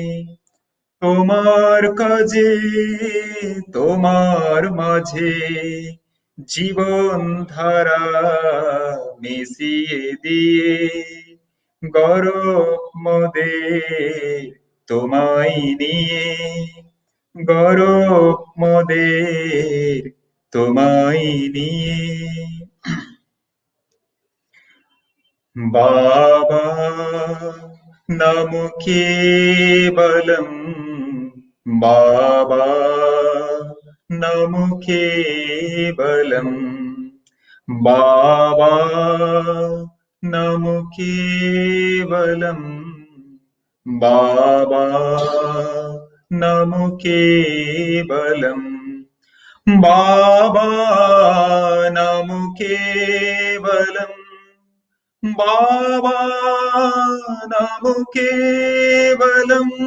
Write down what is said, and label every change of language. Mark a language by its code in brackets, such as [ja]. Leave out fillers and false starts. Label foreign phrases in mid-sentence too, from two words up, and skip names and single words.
[bn] তোমার কাজে তোমার মাঝে, জীবন ধারা মিশিয়ে দিয়ে, গরব মোদের তোমায় নিয়ে, গরব মোদের তোমায় নিয়ে। [sa] बाबा नाम केवलम, बाबा नाम केवलम, बाबा नाम केवलम, बाबा नाम केवलम, बाबा नाम केवलम, बाबा नाम केवलम,